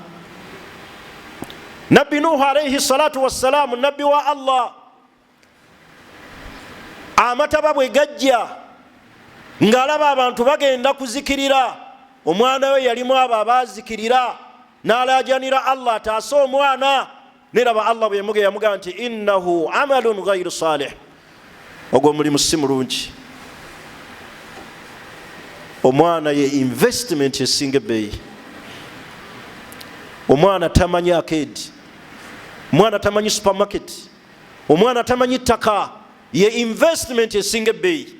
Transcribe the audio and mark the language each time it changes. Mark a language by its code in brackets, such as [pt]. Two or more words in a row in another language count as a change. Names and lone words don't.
[lg] Nabbi Nuhu [ar] عليه الصلاة والسلام, [lg] nabbi wa Allah, amataba bwe gajja ng'alaba abantu bagenda kuzikirira, omwana we yalimu abo abaazikirira, n'alaajanira Allah ataase omwana. Neraba Allah bwe yamugamba nti [ar] إنه عمل غير صالح, [lg] ogwo mulimu si mulungi. Omwana ye investment esinga ebbeeyi. Omwana tamanyi arcade, omwana tamanyi supermarket, omwana tamanyi ttaka, ye investment esinga ebbeeyi.